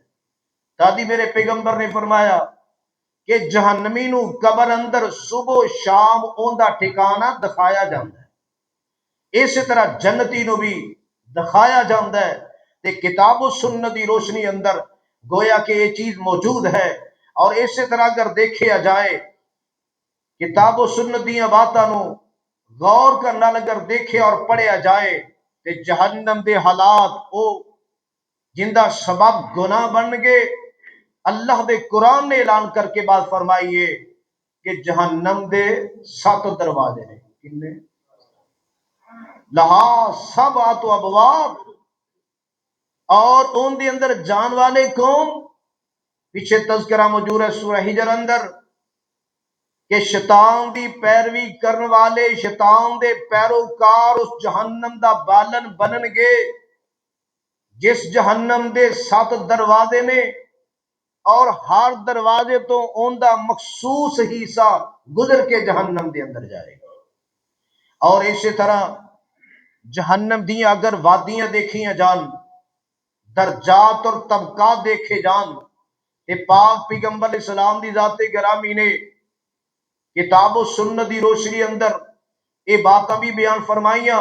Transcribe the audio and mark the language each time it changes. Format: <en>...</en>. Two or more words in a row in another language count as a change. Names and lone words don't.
<pa>دادی میرے پیغمبر نے فرمایا کہ جہنمی نو قبر اندر صبح و شام اوندا ٹھکانہ دکھایا جاندا ہے، اسی طرح جنتی نو بھی دکھایا جاندا ہے، تے کتاب و سنت دی روشنی اندر گویا کہ یہ چیز موجود ہے۔ اور اسی طرح اگر دیکھیا جائے کتاب و سنت دیاں باتاں نو غور کرنا اگر دیکھے اور پڑھیا جائے تے جہنم دے حالات او جندہ سبب گناہ بن گئے، اللہ دے قرآن نے اعلان کر کے بات فرمائیے کہ جہنم دے 7 دروازے نے، کنے</pa> <ar>لہا 7 ابواب،</ar> <pa>اور ان دے اندر جان والے کون؟ پیچھے تذکرہ موجود ہے سورہ ہجر اندر کہ شیطان دی پیروی کرن والے، شیطان دے پیروکار اس جہنم دا بالن بنن گے جس جہنم دے 7 دروازے نے، اور ہر دروازے تو ان دا مخصوص حصہ گزر کے جہنم دے اندر جائے گا۔ اور اسی طرح جہنم دیاں اگر وادیاں دیکھیاں جان، درجات اور طبقات دیکھے جان، کہ پاک پیغمبر</pa> <ar>علیہ السلام</ar> <pa>دی ذات گرامی نے کتاب و سنت دی روشنی اندر یہ باتاں بھی بیان فرمائیاں۔</pa>